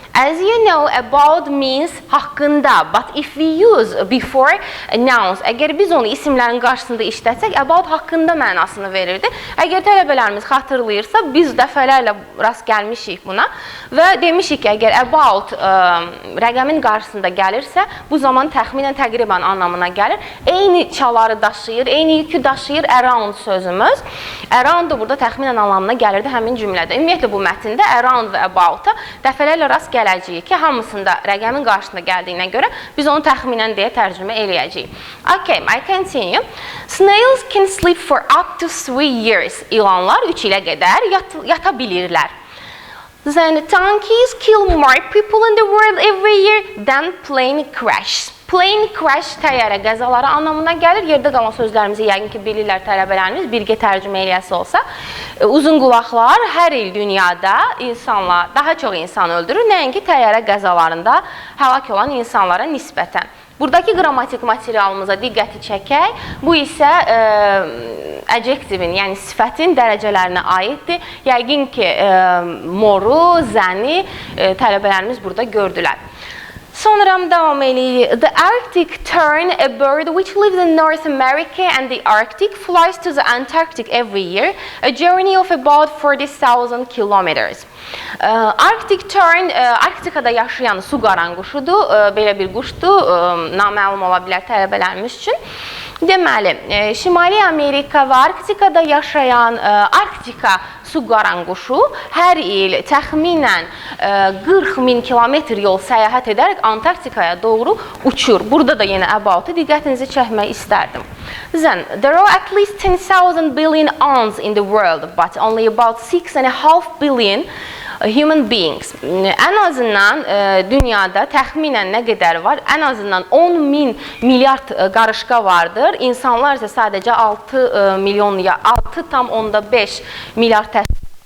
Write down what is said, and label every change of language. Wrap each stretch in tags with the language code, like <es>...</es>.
<en>As you know, about means haqqında, but if we use before nouns,</en> <az>əgər biz onu isimlərin qarşısında işlətsək, about haqqında mənasını verirdi. Əgər tələbələrimiz xatırlayırsa, biz dəfələrlə rast gəlmişik buna və demişik ki, əgər about rəqəmin qarşısında gəlirsə, bu zaman təxminən təqribən anlamına gəlir. Eyni çaları daşıyır, eyni yükü daşıyır around sözümüz. Around da burada təxminən anlamına gəlirdi həmin cümlədə. Ümumiyyətlə bu mətndə around və about-a dəfələrlə rast gəlirdi. Ki, hamısında rəqəmin qarşısında gəldiyinə görə biz onu təxminən deyə tərcümə eləyəcəyik.</az> <en>Okay, I continue. Snails can sleep for up to 3 years.</en> <az>İlanlar 3 ilə qədər yata bilirlər.</az> <en>Then donkeys kill more people in the world every year than plane crashes.</en> <az>Plane crash təyyarə qəzaları anlamına gəlir. Yerdə qalan sözlərimizi yəqin ki, bilirlər tələbələrimiz, birgə tərcümə eləyəsi olsa. Uzun qulaqlar hər il dünyada insanlar, daha çox insan öldürür, nəinki təyyarə qəzalarında həlak olan insanlara nisbətən. Buradakı qrammatik materialımıza diqqəti çəkək. Bu isə adjektivin, yəni sifətin dərəcələrinə aiddir. Yəqin ki, moru, zəni tələbələrimiz burada gördülər. Sonra davam eləyirik.</az> <en>The Arctic tern, a bird which lives in North America and the Arctic, flies to the Antarctic every year, a journey of about 40,000 kilometers.</en> <az>Arctic tern, Arktikada yaşayan su qaranquşudur, belə bir quşdur, naməlum ola bilər tələbələrimiz üçün. Deməli, Şimali Amerika və Arktikada yaşayan Arktika su qaranquşu hər il təxminən 40.000 kilometr yol səyahət edərək Antarktikaya doğru uçur. Burada da yenə about'ı diqqətinizi çəkmək istərdim.</az> <en>Then, there are at least 10,000 billion ants in the world, but only about 6.5 billion human beings.</en> <az>Ən azından dünyada təxminən nə qədər var? Ən azından 10.000 milyard qarışqa vardır. İnsanlar isə sadəcə 6 milyon ya 6,5 milyard təşkil.</az>